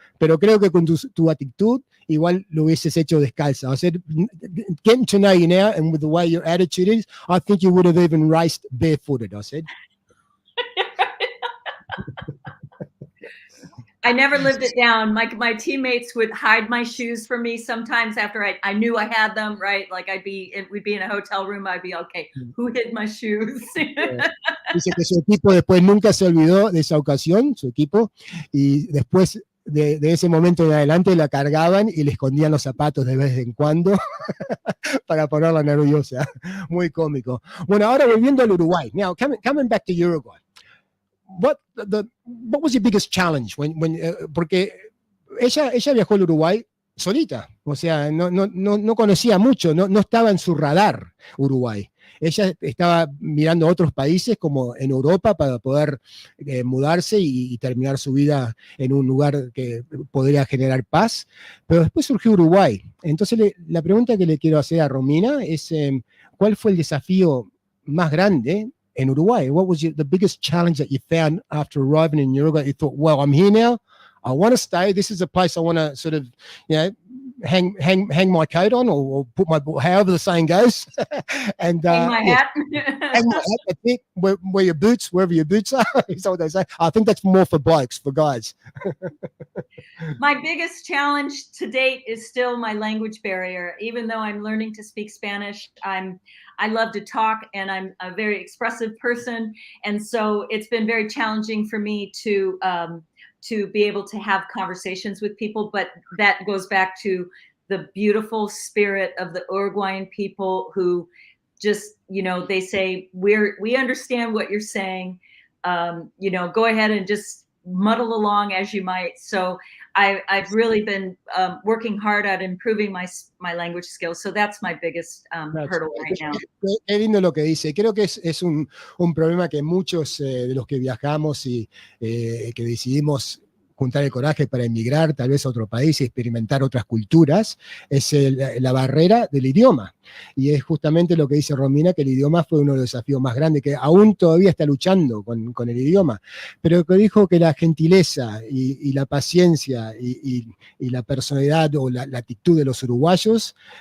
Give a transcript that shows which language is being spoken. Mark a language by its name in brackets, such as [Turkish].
[Spanish] Pero creo que con tu actitud igual lo hubieses hecho descalza. [English] I said, getting to know you now and with the way your attitude is, I think you would have even raced barefooted, I said. I never lived it down. My teammates would hide my shoes from me sometimes after I knew I had them, right? Like we'd be in a hotel room, I'd be, okay, who hid my shoes? [Spanish] Dice que su equipo después nunca se olvidó de esa ocasión, su equipo, y después de ese momento en adelante la cargaban y le escondían los zapatos de vez en cuando para ponerla nerviosa. Muy cómico. Bueno, ahora volviendo al Uruguay. [English] Now, coming back to Uruguay. What was your biggest challenge [Spanish] porque ella viajó al Uruguay solita, o sea, no conocía mucho, no estaba en su radar Uruguay. Ella estaba mirando otros países como en Europa para poder mudarse y terminar su vida en un lugar que podría generar paz, pero después surgió Uruguay. Entonces la pregunta que le quiero hacer a Romina es, ¿cuál fue el desafío más grande en Uruguay? [English] What was the biggest challenge that you found after arriving in Uruguay? You thought, well, I'm here now, I want to stay, this is a place I want to sort of, hang my coat on, or put my, however the saying goes, and hang my hat. hang my hat. That's it. Wear your boots wherever your boots are. Is that what they say? I think that's more for blokes, for guys. My biggest challenge to date is still my language barrier. Even though I'm learning to speak Spanish, I love to talk, and I'm a very expressive person, and so it's been very challenging for me to be able to have conversations with people. But that goes back to the beautiful spirit of the Uruguayan people, who just, they say, we understand what you're saying. Go ahead and just muddle along as you might. So I've really been working hard at improving my language skills. So that's my biggest hurdle right now. [Spanish] Qué lindo lo que dice. Creo que es un problema que muchos de los que viajamos y que decidimos juntar el coraje para emigrar tal vez a otro país y experimentar otras culturas, es la barrera del idioma. Y es justamente lo que dice Romina, que el idioma fue uno de los desafíos más grandes, que aún todavía está luchando con el idioma, pero que dijo que la gentileza y la paciencia y la personalidad o la actitud de los uruguayos